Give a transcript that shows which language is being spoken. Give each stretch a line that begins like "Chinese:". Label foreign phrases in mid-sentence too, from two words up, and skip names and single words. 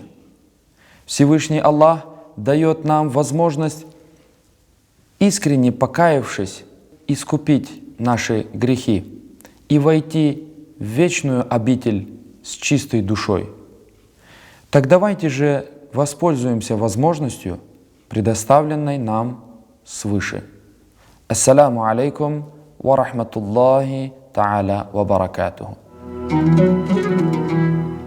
Russian: Всевышний Аллах дает нам возможность, искренне покаявшись, искупить наши грехи и войти в вечную обитель с чистой душой. Так давайте же воспользуемся возможностью, предоставленной нам свыше.
Arabic: السلام عليكم ورحمة الله تعالى وبركاته.